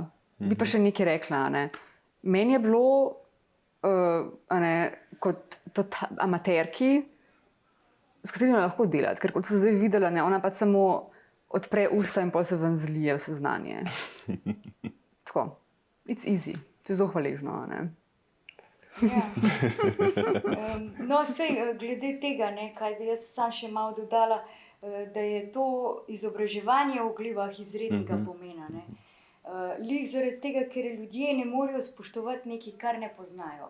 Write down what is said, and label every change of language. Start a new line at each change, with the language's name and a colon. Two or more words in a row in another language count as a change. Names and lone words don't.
Slovenian: Bi pa še nekaj rekla. Meni je bilo kot amaterki, s katerimi lahko delati, ker kot sem zdaj videla, ona pa samo odpre usta in potem se ven zlije vse znanje. Tako,
English: it's easy,
Slovenian: to je zelo hvaležno. Ja. No, sej, glede tega, kaj bi jaz sam še malo dodala, da je to izobraževanje v glivah izrednega pomena. Lih zaradi tega, ker ljudje ne morejo spoštovati nekaj, kar ne poznajo.